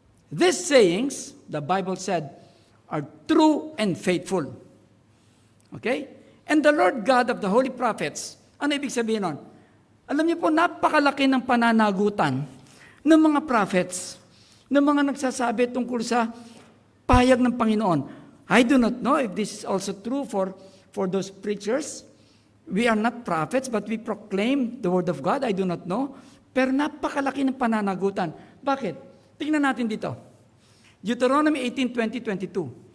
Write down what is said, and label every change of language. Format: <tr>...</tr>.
<en>These sayings, the Bible said, are true and faithful. Okay? And the Lord God of the holy prophets,</en> <tl>ano ibig sabihin nun? Alam niyo po, napakalaki ng pananagutan ng mga prophets, ng mga nagsasabi tungkol sa pahayag ng Panginoon.</tl> <en>I do not know if this is also true for those preachers. We are not prophets, but we proclaim the word of God. I do not know.</en> <tl>Pero napakalaki ng pananagutan. Bakit? Tingnan natin dito.</tl> <en>Deuteronomy 18:20-22.</en>